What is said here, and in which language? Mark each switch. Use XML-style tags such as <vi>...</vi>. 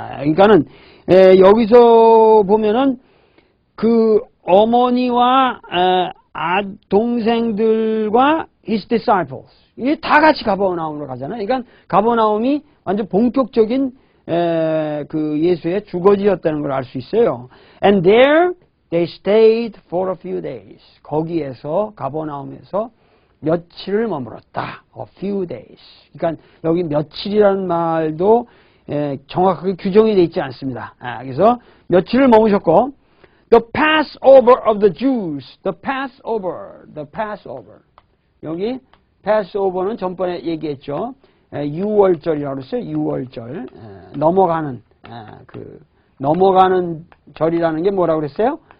<ko>그러니까는 여기서 보면은 그 어머니와 동생들과</ko> <en>his disciples</en> <ko>이게 다 같이 가버나움으로 가잖아요. 그러니까 가버나움이 완전 본격적인 그 예수의 주거지였다는 걸 알 수 있어요.</ko> <en>And there they stayed for a few days.</en> <ko>거기에서 가버나움에서 며칠을 머물었다.</ko> <en>A few days.</en> <ko>그러니까 여기 며칠이라는 말도 정확하게 규정이 되어 있지 않습니다. 그래서 며칠을 머무셨고</ko> <en>The Passover of the Jews. The Passover. The Passover.</en> <ko>여기 Passover는 전번에 얘기했죠. 6월절이라고 그랬어요. 6월절. 넘어가는 넘어가는 절이라는 게 뭐라고 그랬어요?</ko>